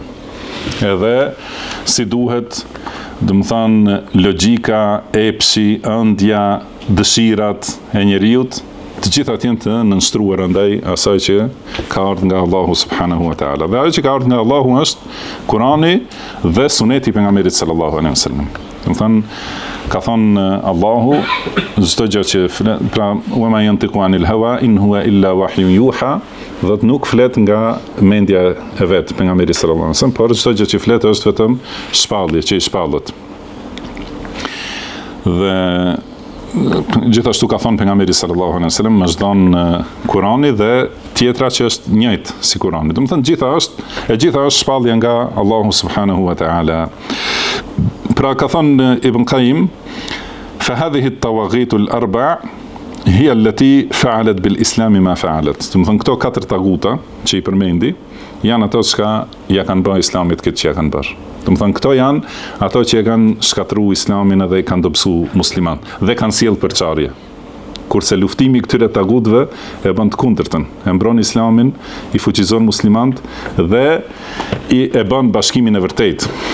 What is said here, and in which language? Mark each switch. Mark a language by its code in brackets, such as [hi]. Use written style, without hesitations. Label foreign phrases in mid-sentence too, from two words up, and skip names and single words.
[sq] Edhe si duhet, do të thënë, logjika, epshi, ëndja, dëshirat e njeriut, të gjitha të jenë të nënshtruar ndaj asaj që ka ardhur nga Allahu [ar] سبحانه وتعالى. [sq] Dhe ajo që ka ardhur nga Allahu është Kurani dhe Suneti i pejgamberit [ar] صلى الله عليه وسلم. [sq] Do të thënë, ka thonë Allahu, çdo gjë që pra [ar] وما ينطق عن الهوى إن هو إلا وحي يوحى, [sq] dhe nuk flet nga mendja e vet pejgamberit [ar] صلى الله عليه وسلم, [sq] por çdo gjë që flet është vetëm shpallje që i shpallet. Dhe gjithashtu ka thonë pejgamberi [ar] صلى الله عليه وسلم, [sq] më zhdon Kurani dhe tjetra që është njëjtë si Kurani. Do të thënë gjitha është shpallje nga Allahu [ar] سبحانه وتعالى. [sq] Pra ka thonë [ar] Ibn Qayyim, فهذه الطواغيت الأربع هي التي فعلت بالإسلام ما فعلت. [sq] Do të thonë këto 4 taguta që i përmendi janë ato që ja kanë bërë islamit këtë që ja kanë bërë. Do të thonë këto janë ato që e kanë shkatruar islamin dhe i kanë dobësu musliman dhe kanë sjellë përçarje. Kurse luftimi këtyre tagutëve e bën të kundërtën, e mbron islamin, i fuqizon muslimant dhe e bën bashkimin e vërtetë.